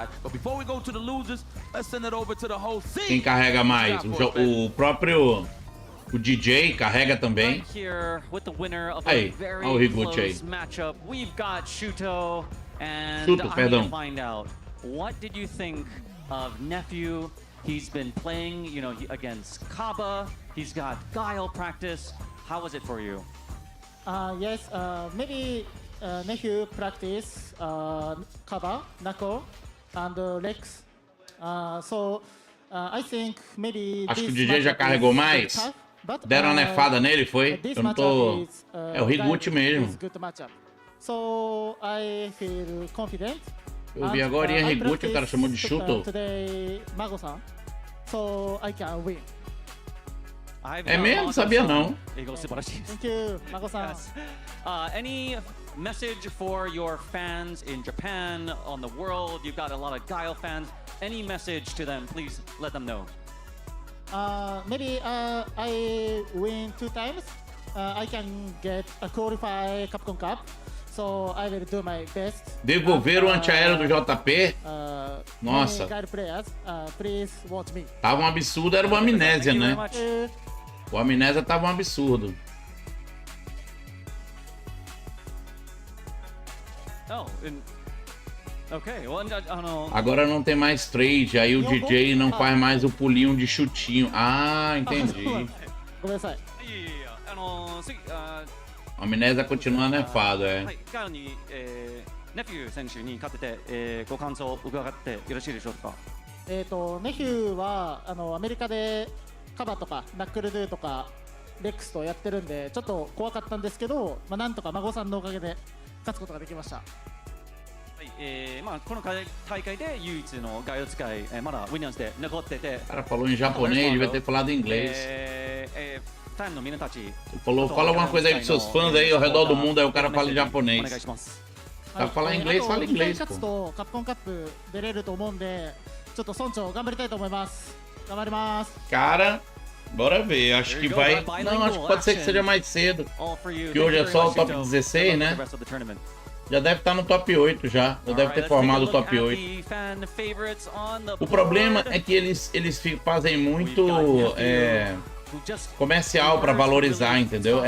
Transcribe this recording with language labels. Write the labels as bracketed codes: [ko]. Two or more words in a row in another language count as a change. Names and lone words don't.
[pt] Quem carrega mais? O próprio O DJ carrega também. [en] Right here with the winner of [pt] Aí, [en] a very [pt] olha o Higuchi aí. [en] close matchup, we've got Shuto, and Shuto, I [pt] perdão. [en] need to find out, what did you think of Nephew? He's been playing, you know, against Kaba. He's got Guile practice. How was it for you? Yes, maybe Nephew practice Kaba, Nako, and Rex. So I think maybe [pt] Acho que o [en] this [pt] DJ já [en] matchup [pt] carregou [en] is [pt] mais. [en] tough, but, [pt] Deram uma nefada nele, foi? [en] this [pt] Eu não tô... [en] matchup is, [pt] É o Higuchi [en] Guile [pt] mesmo. [en] is good matchup. So I feel confident. [pt] Eu vi agora em Higuchi, o cara chamou de Shuto. [en] Today, Mago-san. So I can win. [pt] É mesmo? Sabia não. [en] Thank you, Mago-san. Yes. Any message for your fans in Japan, on the world? You've got a lot of Guile fans. Any message to them? Please let them know. Maybe I win 2 times. I can get a qualify Capcom Cup. So I will do my best. [pt] Devolver o antiaéreo do JP? Nossa. [en] Guile players, please watch me. [pt] Tava um absurdo, era o Amnésia, [en] Thank you very [pt] né? [en] much. [pt] O Amnésia tava um absurdo. [en] Oh, okay. Well, I don't know. [pt] Agora não tem mais trade, aí o DJ não faz mais o pulinho de chutinho. Ah, entendi. [ja] ごめんなさい。 [pt] O Amnésia continua nefado, [ja] は [pt] é. [ja] い、ガールに、ネフュー選手に勝てて、ご感想を伺ってよろしいでしょうか。ネフューはアメリカでカバとかナックルドゥとかレックスとやってるんでちょっと怖かったんですけど、なんとか孫さんのおかげで勝つことができました。はい、この大会で唯一のガイド使い、まだウィリアムズで残ってて、 [pt] O cara falou em japonês, devia ter falado em inglês. [ja] ファンの皆たち、 [pt] Ele falou, fala alguma coisa aí pros seus fãs aí ao redor do mundo, aí o cara fala em [ja] お願い [pt] japonês. [ja] します。 [pt] Tá falar inglês, fala inglês, [ja] 勝つ [pt] pô. [ja] とカプコンカップ出れると思うんで、ちょっと村長頑張りたいと思います。頑張ります。 [pt] Cara, bora ver, acho que vai... Não, acho que pode ser que seja mais cedo. Que hoje é só o top 16, né? Já deve estar no top 8 já. Já deve ter formado o top 8. O problema é que eles fazem muito comercial para valorizar, entendeu?